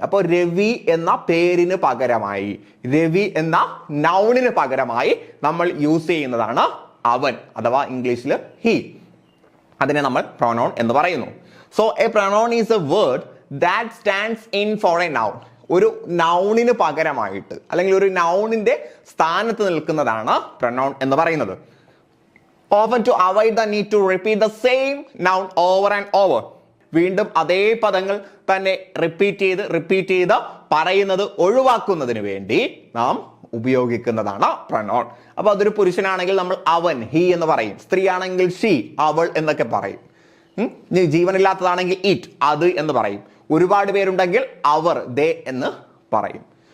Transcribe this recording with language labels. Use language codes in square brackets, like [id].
[ml] അപ്പോൾ രവി എന്ന പേരിന് പകരമായി, രവി എന്ന നൗണിന് പകരമായി നമ്മൾ യൂസ് ചെയ്യുന്നതാണ് അവൻ അഥവാ ഇംഗ്ലീഷിൽ ഹി. അതിനെ നമ്മൾ പ്രൊനൗൺ എന്ന് പറയുന്നു. [en] So a pronoun is a word that stands in for a noun. [ml] ഒരു നൗണിന് പകരമായിട്ട് അല്ലെങ്കിൽ ഒരു നൗണിന്റെ സ്ഥാനത്ത് നിൽക്കുന്നതാണ് പ്രൊനൗൺ എന്ന് പറയുന്നത്. [en] Often to avoid the need to repeat the same noun over and over. [ml] വീണ്ടും അതേ പദങ്ങൾ തന്നെ റിപ്പീറ്റ് ചെയ്ത് പറയുന്നത് ഒഴിവാക്കുന്നതിന് വേണ്ടി നാം ഉപയോഗിക്കുന്നതാണ് പ്രൊനൗൺ. അപ്പൊ അതൊരു പുരുഷനാണെങ്കിൽ നമ്മൾ അവൻ ഹി എന്ന് പറയും. സ്ത്രീ ആണെങ്കിൽ ഷീ അവൾ എന്നൊക്കെ പറയും. ജീവനില്ലാത്തതാണെങ്കിൽ ഇറ്റ് അത് എന്ന് പറയും. ഒരുപാട് പേരുണ്ടെങ്കിൽ അവർ ദേ എന്ന് പറയും.